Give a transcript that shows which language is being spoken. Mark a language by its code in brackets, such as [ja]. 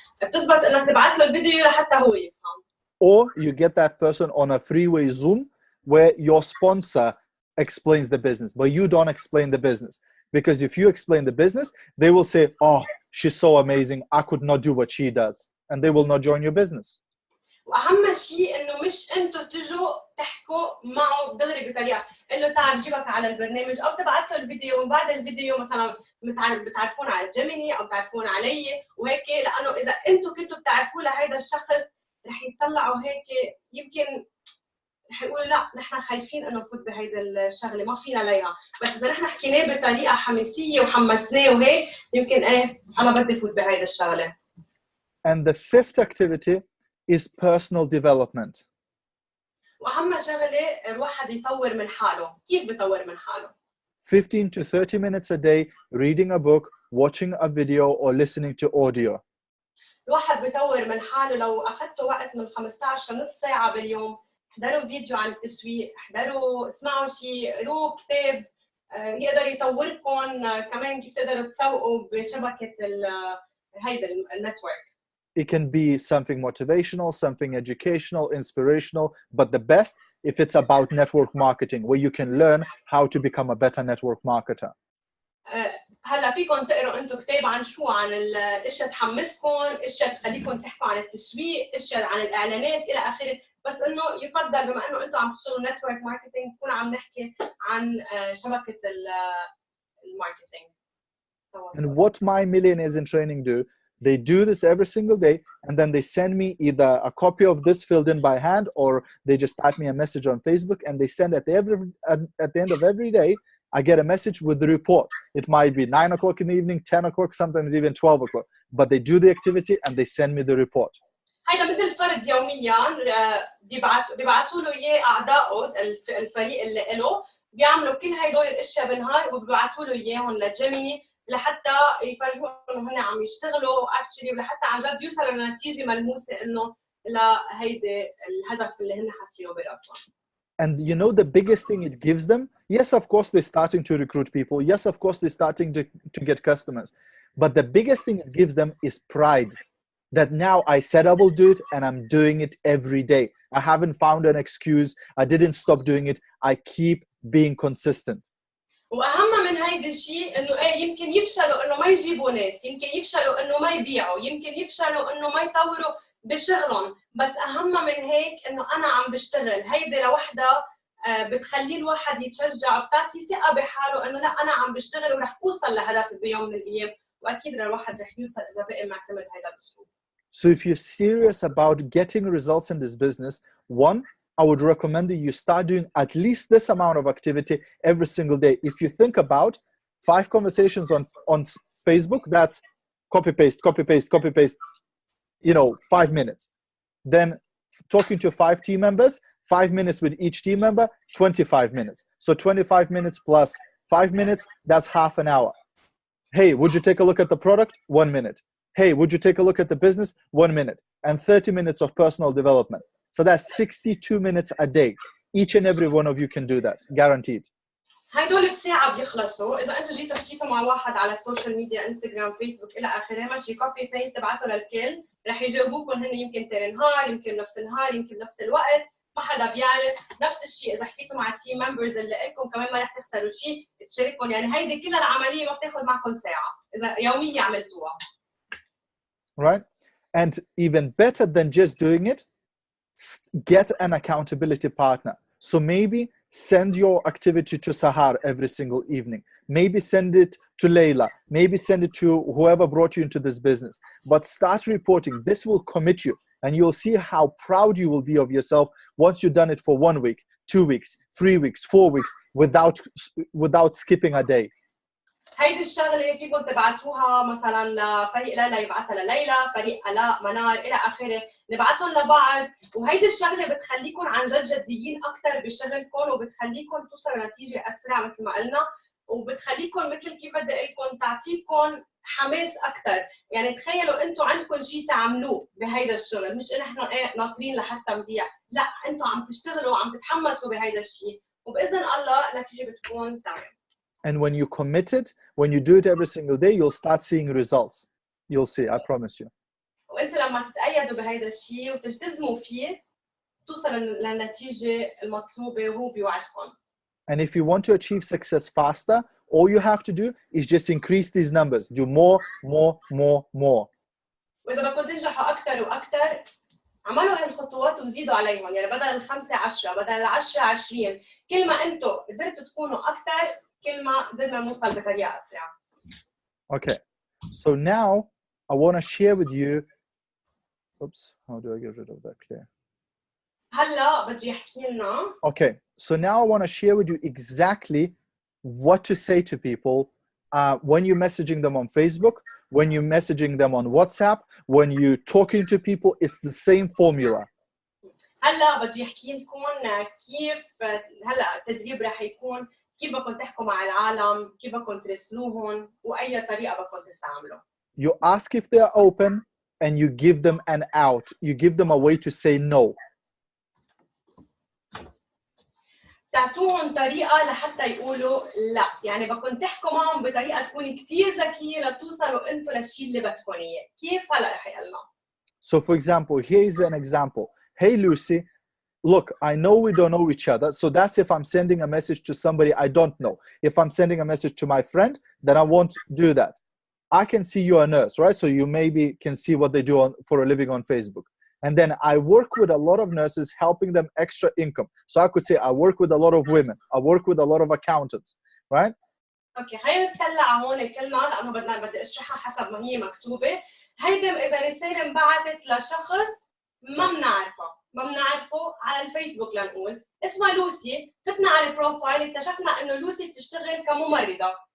[ar] بتزبط انك تبعث له الفيديو لحتى هو يفهم. [en] Or you get that person on a three-way Zoom where your sponsor explains the business, but you don't explain the business. Because if you explain the business, they will say, oh, she's so amazing, I could not do what she does. And they will not join your business. [ar] واهم شيء انه مش انتم تجوا تحكوا معه دغري بطريقه، انه تعال جيبك على البرنامج او تبعت له الفيديو، ومن بعد الفيديو مثلا بتعرفون على جيميني او بتعرفون علي وهيك، لانه اذا انتم كنتوا بتعرفوا لهيدا الشخص رح يطلعوا هيك يمكن رح يقولوا لا نحن خايفين انه نفوت بهيدا الشغله ما فينا ليها، بس اذا نحن حكيناه بطريقه حماسيه وحمسناه وهيك يمكن انا بدي فوت بهيدا الشغله. [en] And the fifth activity is personal development. [ar] واهم شغله الواحد يطور من حاله، كيف بيطور من حاله؟ [en] 15 to 30 minutes a day reading a book, watching a video or listening to audio. [ar] الواحد بيطور من حاله لو اخذتوا وقت من 15 لنص ساعه باليوم، احضروا فيديو عن التسويق، احضروا اسمعوا شيء، قروا كتاب يقدر يطوركم، كمان كيف تقدروا تسوقوا بشبكه هيدا النتورك. [en] It can be something motivational, something educational, inspirational, but the best if it's about network marketing, where you can learn how to become a better network marketer. [ar] هلا فيكم تقروا انتم كتاب عن شو؟ عن الاشياء تحمسكم، اشياء تخليكم تحكوا عن التسويق، اشياء عن الاعلانات الى اخره، بس انه يفضل بما انه انتم عم تشتغلوا نتورك ماركتينج نكون عم نحكي عن شبكه الماركتينج. [en] And what my millionaires in training do, they do this every single day, and then they send me either a copy of this filled in by hand, or they just type me a message on Facebook, and they send at the end of every day, I get a message with the report. It might be 9 o'clock in the evening, 10 o'clock, sometimes even 12 o'clock, but they do the activity and they send me the report. [ar] هيدا مثل فرد يوميا بيبعتوا له اياه اعضائه الفريق اللي له، بيعملوا كل هدول الاشياء بالنهار وبيبعتوا له اياهم لجيميني لحتى يفرجوه انه هن عم يشتغلوا اكشلي، ولحتى عن جد يوصلوا لنتيجه ملموسه انه لهيدي الهدف اللي هن حاطينه براسهم. [en] And you know the biggest thing it gives them? Yes, of course, they're starting to recruit people. Yes, of course, they're starting to get customers. But the biggest thing it gives them is pride. That now I said I will do it and I'm doing it every day. I haven't found an excuse. I didn't stop doing it. I keep being consistent. [ar] واهم من هيدا الشيء انه يمكن يفشلوا انه ما يجيبوا ناس، يمكن يفشلوا انه ما يبيعوا، يمكن يفشلوا انه ما يطوروا بشغلهم، بس اهم من هيك انه انا عم بشتغل. هيدي لوحدها بتخلي الواحد يتشجع وبتعطي ثقه بحاله انه لا انا عم بشتغل ورح اوصل لهدفي بيوم من الايام، واكيد الواحد رح يوصل اذا بقي معتمد هذا الاسلوب. [en] So if you're serious about getting results in this business, one, I would recommend that you start doing at least this amount of activity every single day. If you think about 5 conversations on Facebook, that's copy paste, copy paste, copy paste, 5 minutes. Then talking to 5 team members, 5 minutes with each team member, 25 minutes. So 25 minutes plus 5 minutes, that's half an hour. Hey, would you take a look at the product? 1 minute. Hey, would you take a look at the business? 1 minute. And 30 minutes of personal development. So that's 62 minutes a day. Each and every one of you can do that, guaranteed. [ar] هيدول بساعة بيخلصوا. إذا أنتوا جيتوا حكيتوا مع واحد على السوشيال ميديا، انستغرام، فيسبوك إلى آخره، ماشي كوبي بيست تبعته للكل، رح يجاوبوكم هن يمكن تاني نهار، يمكن نفس النهار، يمكن نفس الوقت، ما حدا بيعرف. نفس الشيء إذا حكيتوا مع التيم ممبرز اللي لكم كمان ما رح تخسروا شيء، تشاركهم. يعني هيدي كل العملية ما بتاخذ معكم ساعة إذا يومية عملتوها. [en] Right? And even better than just doing it, get an accountability partner. So maybe send your activity to Sahar every single evening. Maybe send it to Layla. Maybe send it to whoever brought you into this business. But start reporting. This will commit you. And you'll see how proud you will be of yourself once you've done it for 1 week, 2 weeks, 3 weeks, 4 weeks, without skipping a day. [ar] هيدي الشغله فيكم تبعتوها مثلا لفريق ليلى يبعثها لليلى، فريق الاء، منار الى اخره، نبعتهم لبعض. وهيدي الشغله بتخليكم عن جد جديين اكثر بشغلكم، وبتخليكم توصلوا نتيجه اسرع مثل ما قلنا، وبتخليكم مثل كيف بدي اقول لكم تعطيكم حماس اكثر. يعني تخيلوا انتم عندكم شيء تعملوه بهيدا الشغل، مش ان احنا ناطرين لحتى نبيع، لا انتم عم تشتغلوا وعم تتحمسوا بهيدا الشيء، وباذن الله النتيجه بتكون تمام. [en] And when you commit it, when you do it every single day, you'll start seeing results. You'll see, I promise you. [ar] وانتم لما تتأيدوا بهيدا الشيء وتلتزموا فيه توصلوا للنتيجة المطلوبة وهو بيوعدكم. [en] And if you want to achieve success faster, all you have to do is just increase these numbers. Do more, more, more, more. [ar] وإذا بدكم تنجحوا أكثر وأكثر، عملوا هالخطوات وزيدوا عليهم. يعني بدل 5 10، بدل 10 20، كل ما انتم قدرتوا تكونوا أكثر، كل ما قدرنا نوصل بطريقة أسرع. [en] Okay, so now I want to share with you. Oops, how do I get rid of that clear? [ar] هلا بده يحكي لنا. [en] Okay, so now I want to share with you exactly what to say to people when you're messaging them on Facebook, when you're messaging them on WhatsApp, when you're talking to people. It's the same formula. [ar] هلا بده يحكي لكم كيف هلا التدريب رح يكون كيف بدكم تحكوا مع العالم، كيف بدكم ترسلوهم، واي طريقه بدكم تستعملوا. [en] You ask if they're open and you give them an out. You give them a way to say no. [ar] تعطوهم طريقه لحتى يقولوا لا. يعني بدكم تحكوا معهم بطريقه تكون كثير ذكيه لتوصلوا انتم للشيء اللي بدكم اياه. كيف هلا رح يقلنا؟ [en] So for example, here's an example. Hey Lucy, look, I know we don't know each other. So that's if I'm sending a message to somebody I don't know. If I'm sending a message to my friend, then I won't do that. I can see you're a nurse, right? So you maybe can see what they do for a living on Facebook. And then I work with a lot of nurses, helping them extra income. So I could say I work with a lot of women. I work with a lot of accountants, right? [ar] اوكي خلينا نطلع هون الكلمه لانه بدي اشرحها حسب ما هي مكتوبه. هيدا اذا رساله انبعثت لشخص ما بنعرفه على الفيسبوك، لنقول اسمها لوسي، فتنا على البروفايل اكتشفنا انه لوسي بتشتغل كممرضه.